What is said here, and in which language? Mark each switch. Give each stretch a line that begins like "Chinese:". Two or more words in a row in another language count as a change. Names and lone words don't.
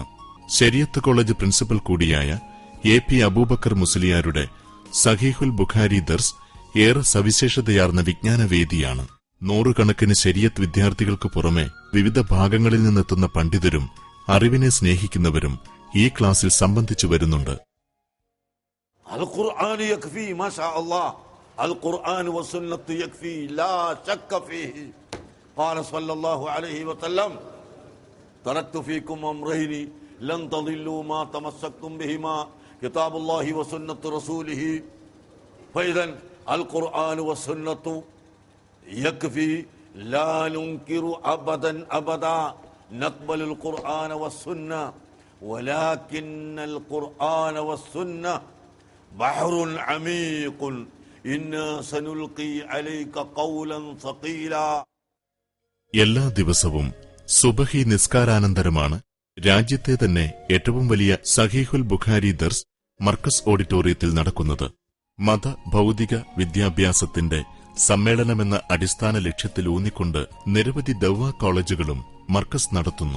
Malayalam: ശരീഅത്ത് കോളേജ് പ്രിൻസിപ്പൽ കൂടിയായ എ.പി. അബൂബക്കർ മുസ്ലിയാരുടെ സഹീഹുൽ ബുഖാരി ദർസ് ഏറെ സവിശേഷതയാർന്ന വിജ്ഞാനവേദിയാണ്. 100 കണക്കിന് ശരീഅത്ത് വിദ്യാർത്ഥികൾക്ക് പുറമെ വിവിധ ഭാഗങ്ങളിൽ നിന്നെത്തുന്ന പണ്ഡിതരും അറിവിനെ സ്നേഹിക്കുന്നവരും ഈ ക്ലാസിൽ സംബന്ധിച്ചു വരുന്നുണ്ട്.
Arabic: القرآن والسنة يكفي لا شك فيه قال صلى الله عليه وسلم تركت فيكم أمرين لن تضلوا ما تمسكتم بهما كتاب الله وسنة رسوله فإذا القرآن والسنة يكفي لا ننكر أبدا نقبل القرآن والسنة ولكن القرآن والسنة بحر عميق إنا سنلقي عليك قولا ثقيلا.
Malayalam: എല്ലാ ദിവസവും സുബഹി നിസ്കാരാനന്തരമാണ് രാജ്യത്തെ തന്നെ ഏറ്റവും വലിയ സഹീഹുൽ ബുഖാരി ദർസ് മർക്കസ് ഓഡിറ്റോറിയത്തിൽ നടക്കുന്നത്. മത ഭൌതിക വിദ്യാഭ്യാസത്തിന്റെ സമ്മേളനമെന്ന അടിസ്ഥാന ലക്ഷ്യത്തിൽ ഊന്നിക്കൊണ്ട് നിരവധി ദഅ്വാ കോളേജുകളും മർക്കസ് നടത്തുന്നു.